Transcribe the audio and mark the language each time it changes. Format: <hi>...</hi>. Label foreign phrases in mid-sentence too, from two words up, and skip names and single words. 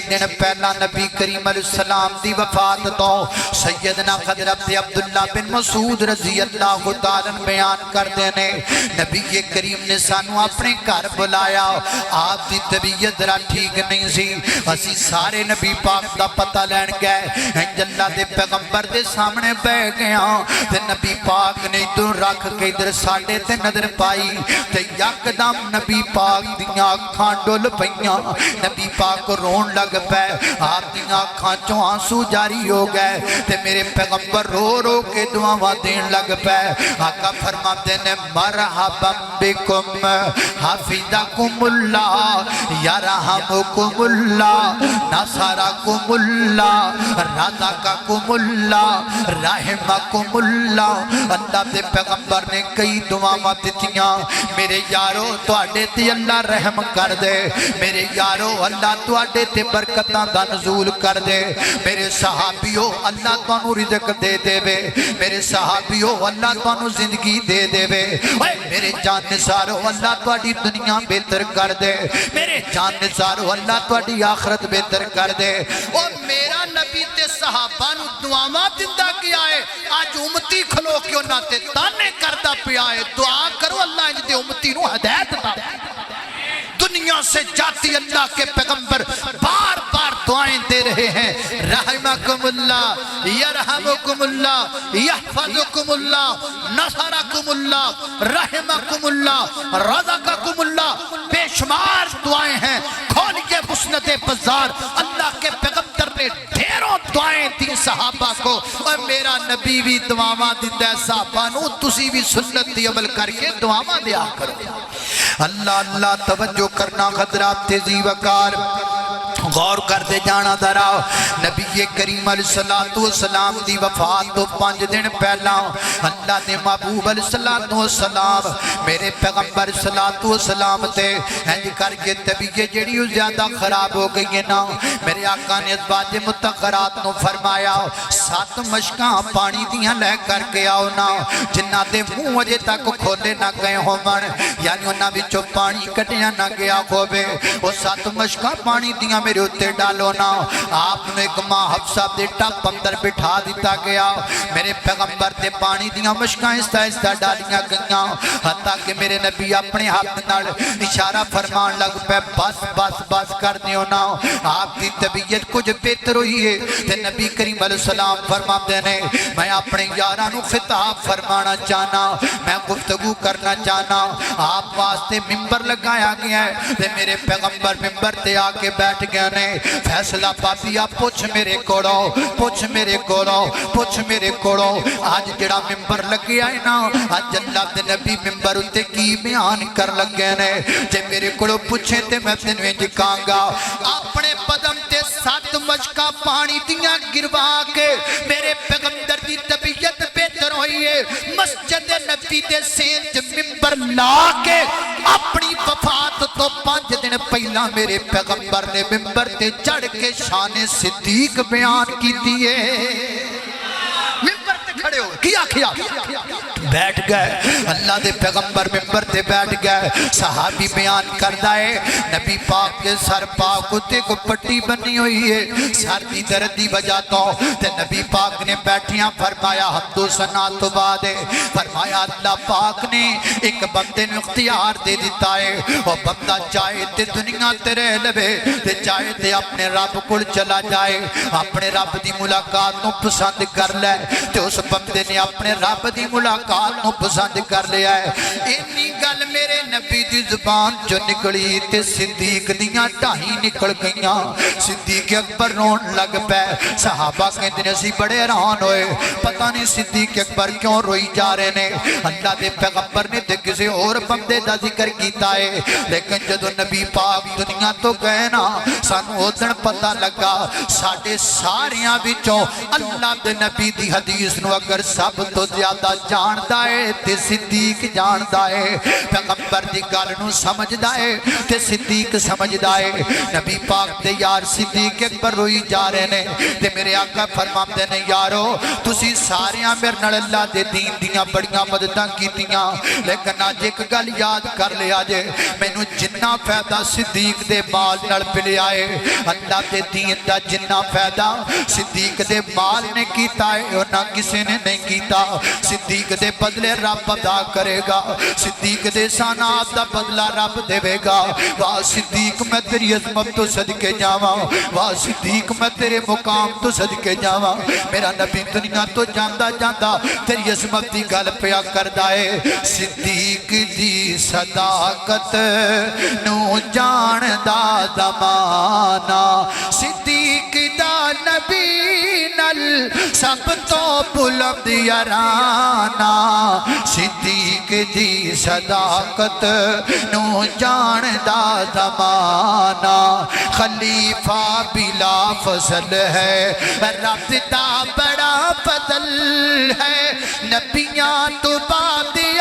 <pa>دن پہلا نبی کریم علیہ السلام دی وفات تو سیدنا حضرت عبداللہ بن مسعود رضی اللہ تعالیٰ بیان کر دینے نبی کریم نے سانو اپنے گھر بلایا آپ دی طبیعت ذرا ٹھیک نہیں سی اسی سارے نبی پاک دا پتہ لین گئے انج اللہ دے پیغمبر دے سامنے بیٹھ گیا تے نبی پاک نے ادھر رکھ کے ادھر ساڈے تے نظر پائی تے یکدم نبی پاک دیاں اکھاں ڈل پئیاں نبی پاک رون لگ پے آپ دیاں اکھاں چوں آنسو جاری ہو گئے تے میرے پیغمبر رو رو کے دعاواں دین لگ پے آقا فرماتے نے</pa> <ar>مرحبا بکم حفظکم اللہ یرحمکم اللہ نصرکم اللہ رزقکم اللہ رحمکم اللہ</ar> <pa>اللہ دے پیغمبر نے کئی دعاواں دتیاں میرے یارو تواڈے تے اللہ رحم کر دے میرے یارو اللہ تواڈے تے برکتاں دا نزول کر دے میرے صحابیو اللہ تانوں رزق دے دے وے میرے صحابیو اللہ تانوں زندگی دے دے وے میرے جان نثارو اللہ تواڈی دنیا بہتر کر دے میرے جان نثارو اللہ تواڈی آخرت بہتر کر دے اور میرا نبی تے صحابہ نو دعاواں دیندا کیا ہے آج امتی کھلو کے انہاں تے تانے کردا پیا ہے دعا کرو اللہ انج دے امتی نو ہدایت عطا</pa> <ur>دنیا سے جاتی اللہ کے پیغمبر بار بار دعائیں دے رہے ہیں</ur> <ar>رحمکم اللہ یرحمکم اللہ یحفظکم اللہ نصرکم اللہ رحمکم اللہ رزقکم اللہ</ar> <ur>بے شمار دعائیں ہیں کھولیے مسند بازار اللہ کے پیغمبر نے ڈھیروں دعائیں دی صحابہ کو</ur> <pa>اور میرا نبی بھی دعاواں دیندا ہے صحابہ نو تسی بھی سنت دی عمل کر کے دعاواں دیا کرو اللہ اللہ توجہ کرنا حضرات تیزی وقار</pa> <ur>غور کرتے جانا</ur> <pa>درا نبی کریم علیہ السلام دی وفات تو 5 دن پہلا اللہ نے محبوب علیہ السلام میرے پیغمبر السلام تے انج کر کے طبیعت جڑی زیادہ خراب ہو گئی ہے نا میرے آقا نے ازواج مطہرات نو فرمایا 7 مشکاں پانی دیاں لے کر کے آؤ نا جنہاں دے منہ اجے تک کھولے نہ گئے ہون یعنی انہاں وچوں پانی کٹیا نہ گیا ہووے وہ 7 مشکاں پانی دیاں میرے اتے ڈالو نا آپ نے ایک ماں حفصہ دے ٹپ اندر بٹھا دیتا گیا میرے پیغمبر دے پانی دیاں مشکاں استہ ڈالیاں گئیاں حتیٰ کہ میرے نبی اپنے ہاتھ نال اشارہ فرمان لگ پہ بس بس بس کر دیو نا آپ دی طبیعت کچھ بہتر ہوئی ہے تے نبی کریم علیہ السلام فرما دینے میں اپنے یاراں نو خطاب فرمانا چاہنا میں گفتگو کرنا چاہنا آپ واسطے ممبر لگایا گیا ہے تے میرے پیغمبر ممبر تے آ کے بیٹھ گیا نے فیصلہ پاسیا پوچھ میرے کوڑو پوچھ میرے کوڑو پوچھ میرے کوڑو آج جڑا ممبر لگیا ہے نا آج اللہ دے نبی ممبر اتے کی بیان کر لگے نے جے میرے کوڑو پوچھے تے میں تنویں جکاں گا اپنے بدن تے 7 مشکا پانی دیاں گروا کے میرے پیغمبر دی طبیعت بہتر ہوئی ہے مسجد نبی دے سینج ممبر لا کے اپنی وفات تو 5 دن پہلا میرے پیغمبر نے ممبر تے چڑھ کے شان صدیق بیان کی دیئے ممبر تے کھڑے ہوئے کیا بیٹھ گئے اللہ دے پیغمبر ممبر تے بیٹھ گئے صحابی بیان کردہ ہے نبی پاک کے سر پاک تے کو پٹی بنی ہوئی ہے سر دی درد دی وجہ تو تے نبی پاک نے بیٹھیاں فرمایا حمد و ثنا تو بعد ہے فرمایا اللہ پاک نے ایک بندے نے اختیار دے دیتا ہے وہ بندہ چاہے تے دنیا تے رہ لبے تے چاہے تے اپنے رب کو چلا جائے اپنے رب دی ملاقات نو پسند کر لے تے اس بندے نے اپنے رب دی ملاقات ملاقات نو پسند کر لیا ہے اینی گل میرے نبی دی زبان جو نکلی تے صدیق دیاں ٹاہیں نکل گئیاں صدیق اکبر رون لگ پے صحابہ کہتے ہیں اسی بڑے حیران ہوئے پتہ نہیں صدیق اکبر کیوں روئی جا رہے نے اللہ دے پیغمبر نے تے کسی اور بندے دا ذکر کیتا ہے لیکن جدو نبی پاک دنیا تو گئے نا سانو ادھن پتہ لگا ساڑھے ساریاں وچوں اللہ دے نبی دی حدیث نو اگر سب تو زیادہ جاندہ ہے تے صدیق جاندہ ہے پیغمبر دی گل نو سمجھدا ہے تے صدیق سمجھدا ہے نبی پاک دے یار صدیق اکبر روئی جا رہے نے تے میرے آقا فرماتے نے یارو تسی ساریاں میرے نال اللہ دے دین دیاں بڑیاں مدداں کیتیاں لیکن آج ایک گل یاد کر لیا جے مینوں جنہ فائدہ صدیق دے مال نال ملیا ہے اللہ دے دین دا جنہ فائدہ صدیق دے مال نے کیتا ہے اور نہ کسی نے نہیں کیتا صدیق دے بدلے رب ادا کرے گا صدیق دے سانات دا بدلہ رب دے گا واہ صدیق میں تیری عظمت تو صدقے جاواں واہ صدیق میں تیرے مقام تو صدقے جاواں میرا نبی دنیا تو جاندہ جاندہ تیری عظمت دی گل پیا کردا ہے صدیق دی صداقت نو جان دا زمانہ صدیق دا نبی نل سب تو بلند یارانہ صدیق دی صداقت نو جان دا زمانہ خلیفہ بلا فضل ہے رب دا بڑا فضل ہے نبیاں تو بعد</pa>